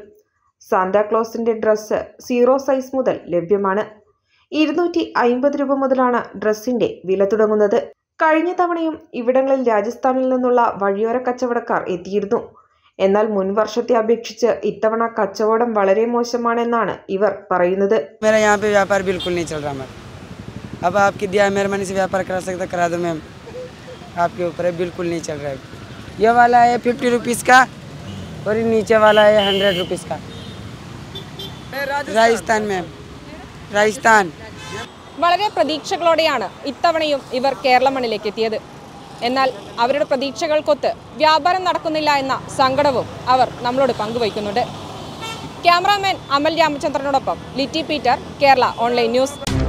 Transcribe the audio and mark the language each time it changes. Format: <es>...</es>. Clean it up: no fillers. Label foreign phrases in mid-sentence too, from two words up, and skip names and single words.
<ml>സാന്താക്ലോസിന്റെ ഡ്രസ്സ് 0 സൈസ് മുതൽ ലഭ്യമാണ്. 250 രൂപ മുതലാണ് ഡ്രസ്സിന്റെ വില തുടങ്ങുന്നത്. കഴിഞ്ഞ തവണയും ഇവിടങ്ങളിൽ രാജസ്ഥാനിൽ നിന്നുള്ള വഴിയോര കച്ചവടക്കാർ എത്തിയിരുന്നു. എന്നാൽ മുൻ വർഷത്തെ അപേക്ഷിച്ച് ഇത്തവണ കച്ചവടം വളരെ മോശമാണെന്നാണ് ഇവർ പറയുന്നത്.</ml> <hi>ये वाला है 50 रुपीज़ का और नीचे वाला है 100 रुपीज़ का. राजस्थान में राजस्थान</hi> <ml>വളരെ പ്രതീക്ഷകളോടെയാണ് ഇത്തവണയും ഇവർ കേരള മണ്ണിലേക്ക് എത്തിയത്. എന്നാൽ അവരുടെ പ്രതീക്ഷകൾക്കൊത്ത് വ്യാപാരം നടക്കുന്നില്ല എന്ന സങ്കടവും അവർ നമ്മളോട് പങ്കുവയ്ക്കുന്നുണ്ട്. ക്യാമറാമാൻ അമൽ രാമചന്ദ്രനോടൊപ്പം ലിറ്റി പീറ്റർ, കേരള ഓൺലൈൻ ന്യൂസ്.</ml>